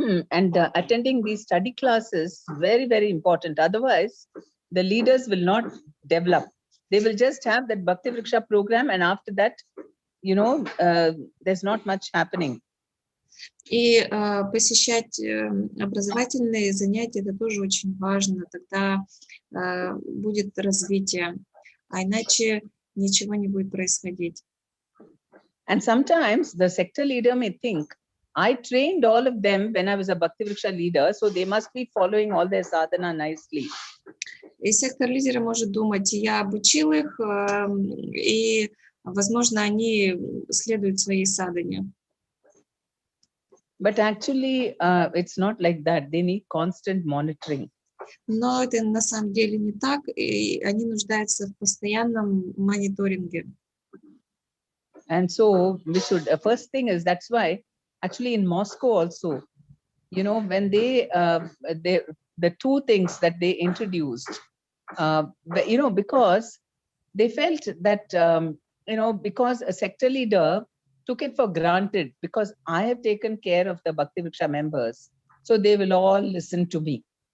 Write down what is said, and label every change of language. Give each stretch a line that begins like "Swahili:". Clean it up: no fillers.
English: And attending these study classes, very, very important. Otherwise, the leaders will not develop. They will just have that Bhakti Vriksha program, and after that, you know, there's not much happening.
Russian: И посещать образовательные занятия, это тоже очень важно, тогда будет развитие, а иначе ничего не будет происходить.
English: And sometimes the sector leader may think, I trained all of them when I was a Bhakti Vriksha leader, so they must be following all their sadhana nicely.
Russian: И сектор лидера может думать, я обучил их, и, возможно, они следуют своей садхане.
English: But actually, it's not like that. They need constant monitoring.
Russian: Но это на самом деле не так, и они нуждаются в постоянном мониторинге.
English: And so we should, first thing is, that's why actually in Moscow also, you know, when they the two things that they introduced, you know, because they felt that, you know, because a sector leader took it for granted, because I have taken care of the Bhakti Vriksha members, so they will all listen to me.